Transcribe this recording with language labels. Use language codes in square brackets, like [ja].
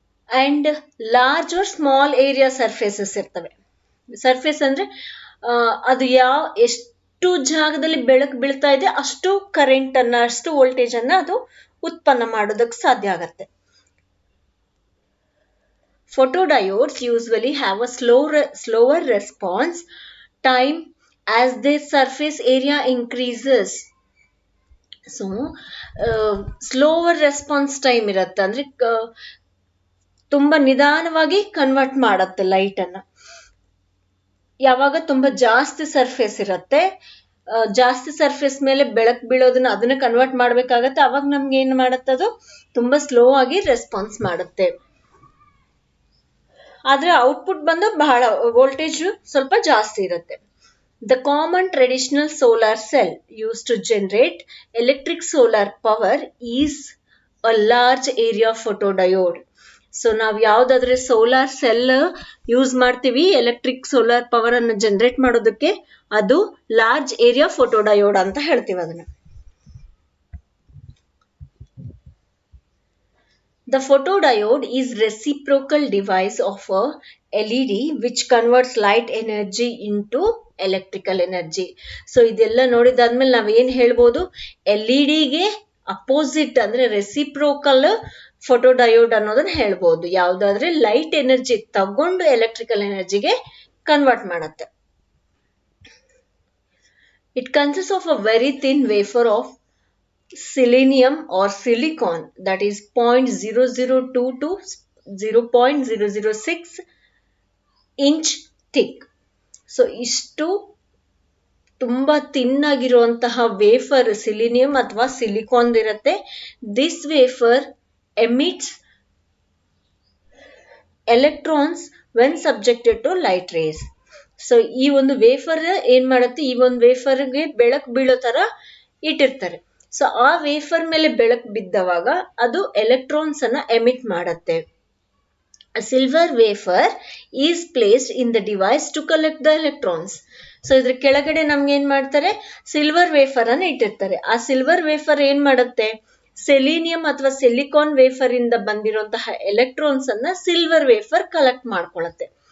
[en] And large or small area surfaces ಇರ್ತವೆ. [kn] Surface ಅಂದ್ರೆ ಅದು ಎಷ್ಟು ಜಾಗದಲ್ಲಿ ಬೆಳಕು ಬೀಳ್ತಾ ಇದೆ ಅಷ್ಟು ಕರೆಂಟ್ ಅನ್ನ, ಅಷ್ಟು ವೋಲ್ಟೇಜ್ ಅನ್ನ ಅದು ಉತ್ಪನ್ನ ಮಾಡೋದಕ್ಕೆ ಸಾಧ್ಯ ಆಗತ್ತೆ. [en] Photodiodes usually have a slower response time as their surface area increases. So slower response time [kn] ಇರತ್ತೆ, ಅಂದ್ರೆ ತುಂಬಾ ನಿಧಾನವಾಗಿ ಕನ್ವರ್ಟ್ ಮಾಡತ್ತೆ ಲೈಟ್ ಅನ್ನ. ಯಾವಾಗ ತುಂಬಾ ಜಾಸ್ತಿ ಸರ್ಫೇಸ್ ಇರತ್ತೆ, ಜಾಸ್ತಿ ಸರ್ಫೇಸ್ ಮೇಲೆ ಬೆಳಕು ಬೀಳೋದನ್ನ ಅದನ್ನ ಕನ್ವರ್ಟ್ ಮಾಡ್ಬೇಕಾಗತ್ತೆ, ಅವಾಗ ನಮ್ಗೆ ಏನ್ ಮಾಡತ್ತೆ, ಅದು ತುಂಬಾ ಸ್ಲೋ ಆಗಿ ರೆಸ್ಪಾನ್ಸ್ ಮಾಡುತ್ತೆ. ಆದ್ರೆ ಔಟ್ಪುಟ್ ಬಂದು ಬಹಳ ವೋಲ್ಟೇಜ್ ಸ್ವಲ್ಪ ಜಾಸ್ತಿ ಇರುತ್ತೆ. [en] The common traditional solar cell used to generate electric solar power is a large area photodiode. [kn] So ನಾವ್ ಯಾವ್ದಾದ್ರೆ ಸೋಲಾರ್ ಸೆಲ್ ಯೂಸ್ ಮಾಡ್ತೀವಿ ಎಲೆಕ್ಟ್ರಿಕ್ ಸೋಲಾರ್ ಪವರ್ ಅನ್ನು ಜನರೇಟ್ ಮಾಡೋದಕ್ಕೆ, ಅದು ಲಾರ್ಜ್ ಏರಿಯಾ ಫೋಟೋಡಯೋಡ್ ಅಂತ ಹೇಳ್ತೀವಿ ಅದನ್ನ. [en] The photodiode is reciprocal device of a LED which converts light energy into electrical energy. [kn] So ಇದೆಲ್ಲ ನೋಡಿದಾದ್ಮೇಲೆ ನಾವ್ ಏನ್ ಹೇಳ್ಬೋದು, LED ಅಪೋಸಿಟ್ ಅಂದ್ರೆ ರೆಸಿಪ್ರೋಕಲ್ ಫೋಟೋಡಯೋಡ್ ಅನ್ನೋದನ್ನ ಹೇಳ್ಬೋದು. ಯಾವ್ದಾದ್ರೆ ಲೈಟ್ ಎನರ್ಜಿ ತಗೊಂಡು ಎಲೆಕ್ಟ್ರಿಕಲ್ ಎನರ್ಜಿಗೆ ಕನ್ವರ್ಟ್ ಮಾಡುತ್ತೆ. [en] It consists of a very thin wafer of selenium or silicon, that is 0.0022 to 0.006 inch thick. [kn] So ಇಷ್ಟು ತುಂಬಾ ಥಿನ್ ಆಗಿರುವಂತಹ ವೇಫರ್ ಸಿಲಿನಿಯಂ ಅಥವಾ ಸಿಲಿಕಾನ್ ಇರುತ್ತೆ. [en] This wafer emits electrons when subjected to light rays. [kn] So ಈ ಒಂದು wafer ಏನ್ ಮಾಡುತ್ತೆ, ಈ ಒಂದು ವೇಫರ್ಗೆ ಬೆಳಕು ಬೀಳೋ ತರ ಇಟ್ಟಿರ್ತಾರೆ. ಸೊ ಆ ವೇಫರ್ ಮೇಲೆ ಬೆಳಕು ಬಿದ್ದವಾಗ ಅದು ಎಲೆಕ್ಟ್ರಾನ್ಸ್ ಅನ್ನ ಎಮಿಟ್ ಮಾಡುತ್ತೆ. [en] A silver wafer is placed in the device to collect the electrons. [kn] So ಇದ್ರ ಕೆಳಗಡೆ ನಮ್ಗೆ ಏನ್ ಮಾಡ್ತಾರೆ, ಸಿಲ್ವರ್ ವೇಫರ್ ಅನ್ನ ಇಟ್ಟಿರ್ತಾರೆ. ಆ ಸಿಲ್ವರ್ ವೇಫರ್ ಏನ್ ಮಾಡುತ್ತೆ, ಸೆಲಿನಿಯಂ ಅಥವಾ ಸಿಲಿಕಾನ್ ವೇಫರ್ ಇಂದ ಬಂದಿರುವಂತಹ ಎಲೆಕ್ಟ್ರಾನ್ಸ್ ಅನ್ನ ಸಿಲ್ವರ್ ವೇಫರ್ ಕಲೆಕ್ಟ್ ಮಾಡ್ಕೊಳ್ಳುತ್ತೆ.